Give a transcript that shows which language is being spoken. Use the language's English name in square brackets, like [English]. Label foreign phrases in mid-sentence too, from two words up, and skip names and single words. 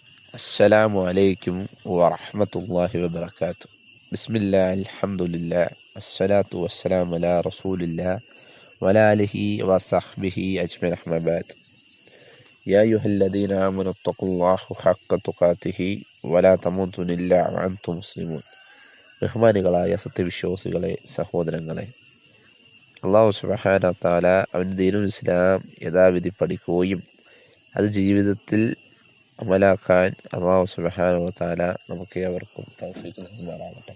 [Arabic] السلام عليكم ورحمة الله وبركاته. بسم الله الحمد لله الصلاة والسلام على رسول الله وعلى آله وصحبه أجمعين أما بعد. يا أيها الذين آمنوا اتقوا الله حق تقاته ولا تموتن إلا وأنتم مسلمون. [Malayalam] ബഹുമാനികളായ സത്യവിശ്വാസികളെ, സഹോദരങ്ങളെ, [Arabic] الله سبحانه وتعالى [Malayalam] അവൻ്റെ [Arabic] دين الإسلام [Malayalam] യഥാവിധി പഠിക്കുകയും അത് ജീവിതത്തിൽ അമലാക്കാൻ [Arabic] الله سبحانه وتعالى [Malayalam] നമുക്ക് ഏവർക്കും തൗഫീഖ് നൽകുമാറാകട്ടെ.